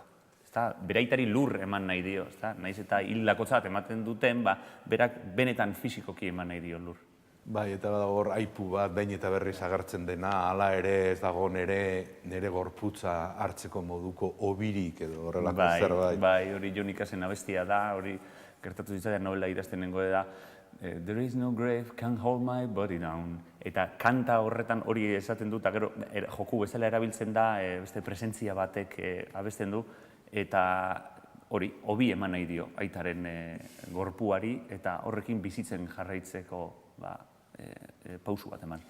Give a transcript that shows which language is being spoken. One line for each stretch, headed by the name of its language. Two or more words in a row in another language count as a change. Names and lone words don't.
Basque: Beraitari lur eman nahi dio, nahiz eta hildakotzat ematen duten, berak benetan fisikoki eman nahi dio lur. Bai, eta hor aipu bat, behin eta berriz agertzen dena, hala ere ez dago nire gorputza hartzeko moduko obirik edo horrelako zerbait. Bai, hori Jon Ikasen abestia da, hori gertatu zitzaidan novela idazten nengo da,
English: There is no grave can hold my body down.
Basque: Eta kanta horretan hori esaten du, eta gero joku bezala erabiltzen da, beste presentzia batek abesten du, eta hori, hobi eman nahi dio aitaren gorpuari, eta horrekin bizitzen jarraitzeko pausu bat eman.